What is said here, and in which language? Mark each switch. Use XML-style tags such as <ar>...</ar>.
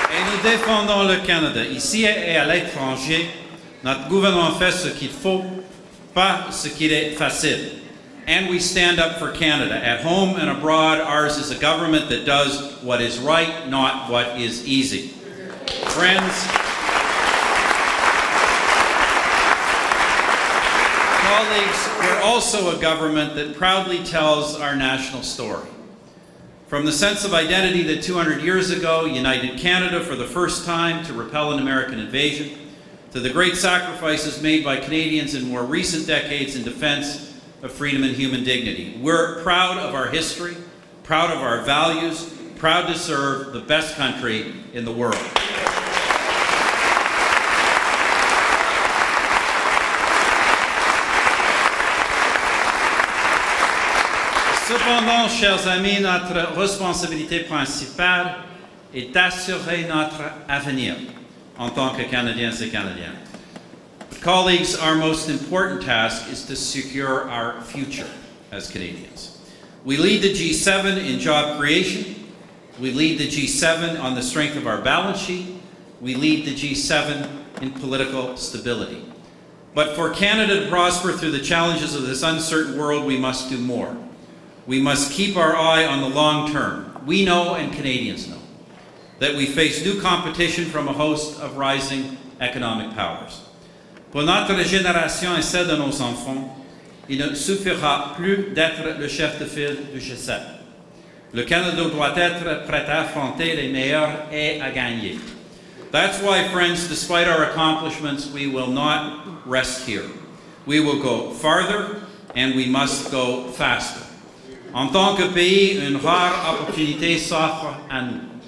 <fr>Nous défendons le Canada. Ici et à l'étranger, notre gouvernement fait ce qu'il faut, pas ce qu'il est facile.</fr> <en>And we stand up for Canada. At home and abroad, ours is a government that does what is right, not what is easy. Friends, colleagues, we're also a government that proudly tells our national story. From the sense of identity that 200 years ago united Canada for the first time to repel an American invasion, to the great sacrifices made by Canadians in more recent decades in defense of freedom and human dignity. We're proud of our history, proud of our values, proud to serve the best country in the world.</en> <fr>Cependant, chers amis, notre responsabilité principale est d'assurer notre avenir en tant que Canadiens et Canadiennes.</fr> <en>Colleagues, our most important task is to secure our future as Canadians. We lead the G7 in job creation, We lead the G7 on the strength of our balance sheet. We lead the G7 in political stability. But for Canada to prosper through the challenges of this uncertain world, we must do more. We must keep our eye on the long term. We know, and Canadians know, that we face new competition from a host of rising economic powers.</en> <fr>Pour notre génération et celle de nos enfants, il ne suffira plus d'être le chef de file du G7. Le Canada doit être prêt à affronter les meilleurs et à gagner.</fr> <en>That's why, friends, despite our accomplishments, we will not rest here. We will go farther, and we must go faster.</en> <fr>En tant que pays, une rare opportunité s'offre à nous.</fr>